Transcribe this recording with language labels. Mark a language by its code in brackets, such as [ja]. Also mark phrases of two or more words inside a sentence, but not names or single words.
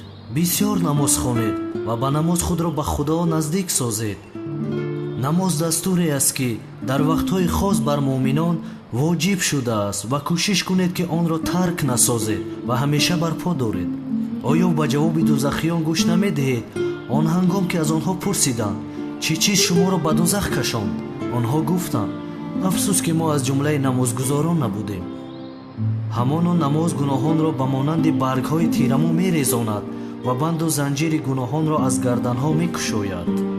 [fa] بسیار نماز خوانید و با نماز خود را به خدا نزدیک سازید. نماز دستوری است که در وقتهای خاص بر مؤمنان واجب شده است و کوشش کنید که آن را ترک نسازید و همیشه برپا دارید. آیا به جواب دوزخیان گوش نمیدهید؟ [tg] он ҳангом ки аз онҳо пурсиданд чӣ чиз шуморо ба дозах кашонд онҳо гуфтанд афсус ки мо аз ҷумлаи намозгузорон набудем. ҳамоно намоз гуноҳонро ба монанди баргҳои тираму мерезонад ва банду занҷири гуноҳонро аз гарданҳо мекушояд.